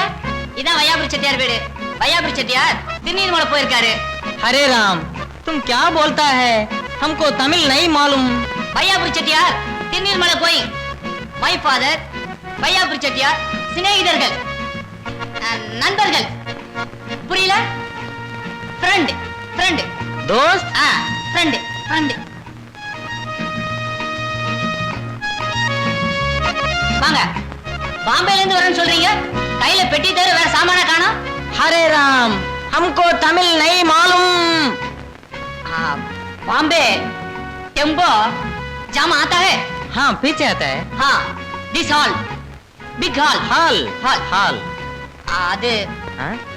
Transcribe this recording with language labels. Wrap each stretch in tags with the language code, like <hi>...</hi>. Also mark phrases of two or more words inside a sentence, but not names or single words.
<ta>இதான் வையாபுரி செட்டியார் வீடு. வையாபுரி செட்டியார் திருநீர்மலை போயிருக்காரு.</ta> <hi>अरे राम, तुम क्या बोलता है? हमको तमिल नहीं मालूम.</hi> <ta>வையாபுரி செட்டியார் திருநீர்மலை போய்</ta> <en>my father</en> <ta>வையாபுரி செட்டியார் சிநேகிதர்கள், நண்பர்கள், புரியல?</ta> <en>friend friend</en> <hi>दोस्त?</hi> <en>friend friend.</en> <ta>வாங்க, பாம்பேல இருந்து வரேன்னு சொல்றீங்க, கையில பெட்டி தவிர வேற சாமான காணோம்.</ta> <hi>अरे राम, हमको तमिल नहीं मालूम. बॉम्बे टेम्पो जाम आता है. हाँ, पीछे आता है.</hi> <en>हाँ, this hall, big hall.</en> <hi>हाल</hi> <en>हॉल</en> <hi>हाल. आधे हाँ?</hi>